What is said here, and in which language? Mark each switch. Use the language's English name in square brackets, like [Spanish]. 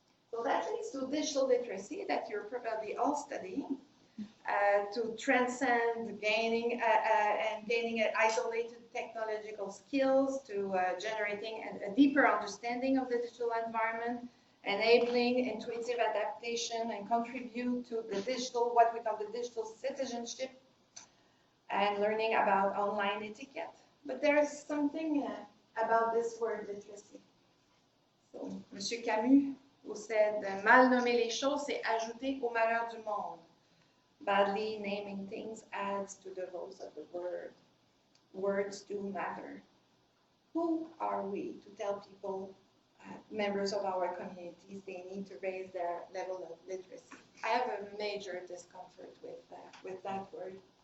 [English] So that leads to digital literacy that you're probably all studying, to transcend gaining isolated technological skills, to generating a deeper understanding of the digital environment, enabling intuitive adaptation, and contribute to the digital, what we call the digital citizenship, and learning about online etiquette. But there's something about this word literacy. So, Monsieur Camus, who said, [French] mal nommer les choses, c'est ajouter au malheur du monde. [English] Badly naming things adds to the woes of the world. Words do matter. Who are we to tell people, members of our communities, they need to raise their level of literacy? I have a major discomfort with that word.